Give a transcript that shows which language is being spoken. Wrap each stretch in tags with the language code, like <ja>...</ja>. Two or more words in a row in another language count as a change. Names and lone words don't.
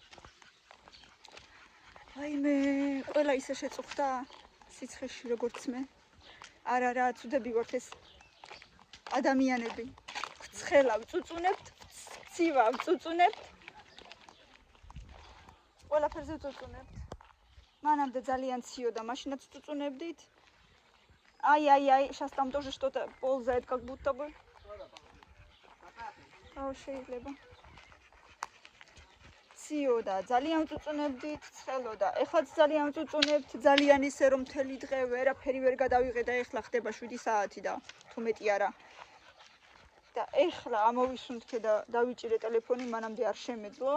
<ka>ვაიმე, ყველა ისე შეწუხდა სიცხეში როგორც მე. არა რა, ცუდები ვართ ეს ადამიანები. ცხელა ვწუწუნებთ, ცივა ვწუწუნებთ. ყველაფერზე ვწუწუნებთ. მანამდე ძალიან ციო და მაშინაც ვწუწუნებდით.</ka> <ru>Ай, сейчас там тоже что-то ползает, как будто бы.</ru> <ka>შეიძლება. ციოდა, ძალიან ვწუწუნებდით, ცხელოდა. ეხლაც ძალიან ვწუწუნებთ, ძალიან ისე რომ მთელი დღე ვერაფერი ვერ გადავიღე და ეხლა ხდება 7 საათი და თუ მეტი არა. და ეხლა ამოვისუნთქე და დავიჭირე ტელეფონი, მანამდე არ შემეძლო.</ka>